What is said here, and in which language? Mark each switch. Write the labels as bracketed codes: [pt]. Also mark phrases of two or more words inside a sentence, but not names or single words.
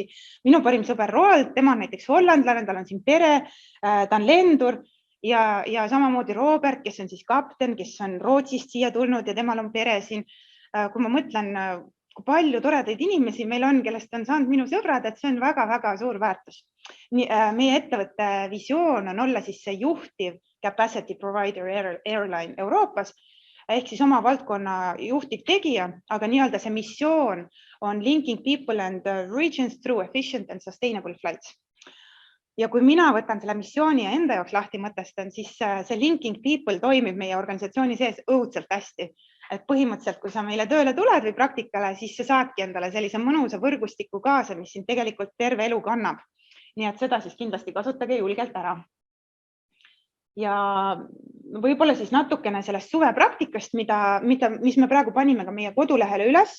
[et] Minu parim sõber Roald, tema on näiteks hollandlane, tal on siin pere, ta on lendur ja samamoodi Robert, kes on siis kapten, kes on Rootsist siia tulnud ja temal on pere siin. Kui ma mõtlen, kui palju toredaid inimesi meil on, kellest on saanud minu sõbrad, et see on väga-väga suur väärtus. Meie ettevõtte visioon on olla siis see juhtiv [en] capacity provider airline [et] Euroopas, ehk siis oma valdkonna juhtiv tegija, aga nii-öelda see missioon on [en] linking people and regions through efficient and sustainable flights. [et] Ja kui mina võtan selle missiooni ja enda jaoks lahti mõtestan, siis see [en] linking people [et] toimib meie organisatsiooni sees õudselt hästi. et põhimõtteliselt, kui sa meile tööle tuled või praktikale, siis sa saadki endale sellise mõnusa võrgustiku kaasa, mis sind tegelikult terve elu kannab. Nii et seda siis kindlasti kasutage julgelt ära. Ja võib-olla siis natukene sellest suvepraktikast, mis me praegu panime ka meie kodulehele üles.